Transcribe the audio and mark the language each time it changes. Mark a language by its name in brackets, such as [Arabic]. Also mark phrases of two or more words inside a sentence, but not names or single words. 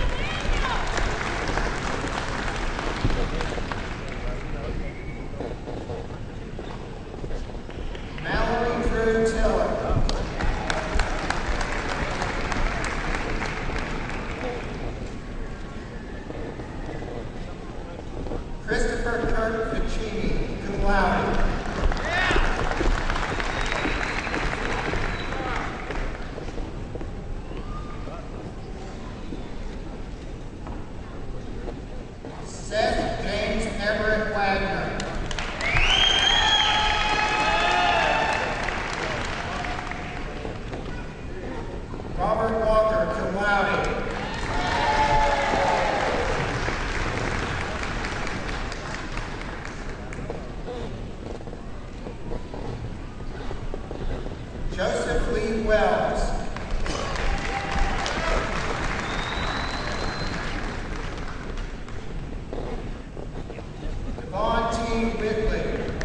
[English] Mallory Drew Tiller. Christopher Kirk Ficini, [Latin] cum laude. [English] Seth James Everett Wagner. Robert Walker, [Latin] cum laude. [English] Joseph Lee Wells. Devon T. Whitley.